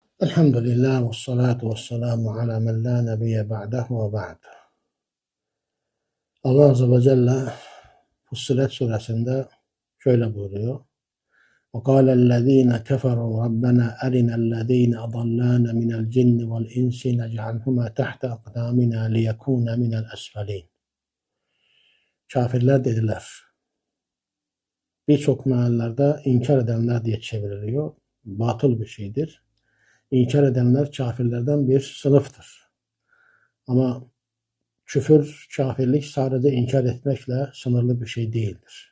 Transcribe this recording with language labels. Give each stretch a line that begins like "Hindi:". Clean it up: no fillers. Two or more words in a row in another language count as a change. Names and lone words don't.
Arabic: الحمد لله والصلاة والسلام على من لا نبي بعده وبعد.
Turkish: Allah
Arabic: عز وجل
Turkish: Fussilet suresinde şöyle buyuruyor.
Arabic: وَقَالَ الَّذ۪ينَ كَفَرُوا رَبَّنَا أَرِنَا الَّذ۪ينَ أَضَلَّانَ مِنَ الْجِنِّ وَالْاِنْسِ نَجْعَلْهُمَا تَحْتَ أَقْدَامِنَا لِيَكُونَ مِنَ الْأَسْفَلِينَ.
Turkish: Kafirler dediler. Birçok meallerde inkar edenler diye çevriliyor. Batıl bir şeydir. İnkar edenler kafirlerden bir sınıftır. Ama küfür, kafirlik sadece inkar etmekle sınırlı bir şey değildir.